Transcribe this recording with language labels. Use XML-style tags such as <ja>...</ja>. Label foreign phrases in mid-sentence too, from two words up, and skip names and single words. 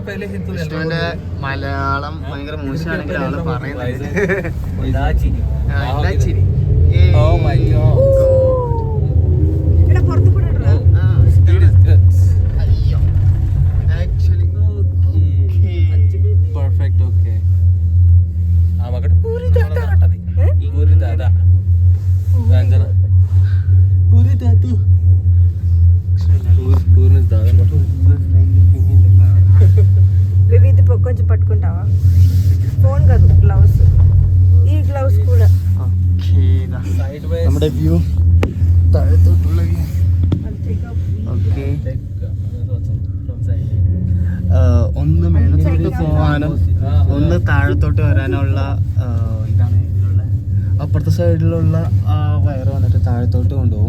<ml>വിഷ്ണുവിന്റെ മലയാളം ഭയങ്കര മോശമാണെങ്കിൽ ആള് പറയുന്നത് ചിരി. പെർഫെക്റ്റ്. ഓക്കെ,</ml> <te>ఇది కొంచెం పట్టుకుంటావా? ఫోన్ కాదు, గ్లౌస్. ఈ గ్లౌస్ కూడా</te> <ml>നമ്മുടെ വ്യൂ താഴത്തോട്ടുള്ള വ്യൂ. ഓക്കെ, ഒന്ന് മേളത്തോട്ട് പോവാനും ഒന്ന് താഴത്തോട്ട് വരാനുള്ള ഇതാണ് ഇതിലുള്ള. അപ്പുറത്തെ സൈഡിലുള്ള ആ വയറ് വന്നിട്ട് താഴത്തോട്ട് കൊണ്ടുപോകും.</ml>